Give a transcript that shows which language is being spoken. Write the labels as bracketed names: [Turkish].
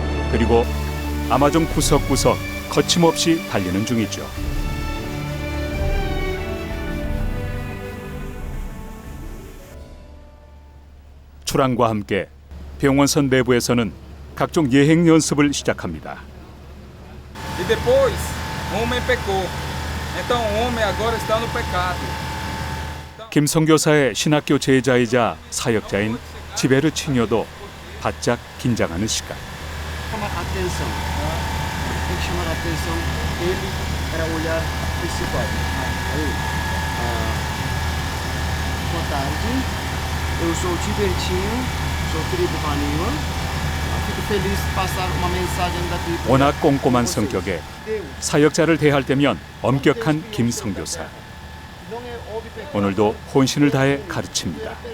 [Korean] 그리고 아마존 구석구석 거침없이 달리는 중이죠. 출항과 함께 병원선 내부에서는 각종 예행 연습을 시작합니다. [Portuguese] E depois, o homem pecou. Então o homem agora está no pecado. [Korean] 김 선교사의 신학교 제자이자 사역자인 지베르 치뇨도 바짝 긴장하는 시간. [Portuguese] chamar a atenção. Tem que chamar a atenção dele para olhar principal. Aí, boa tarde. Eu sou o Tibertinho, sou tribo Paniwa. Fico feliz de passar uma mensagem da tribo. [Korean] 워낙 꼼꼼한 성격에 사역자를 대할 때면 엄격한 김 선교사. 오늘도 혼신을 다해 가르칩니다.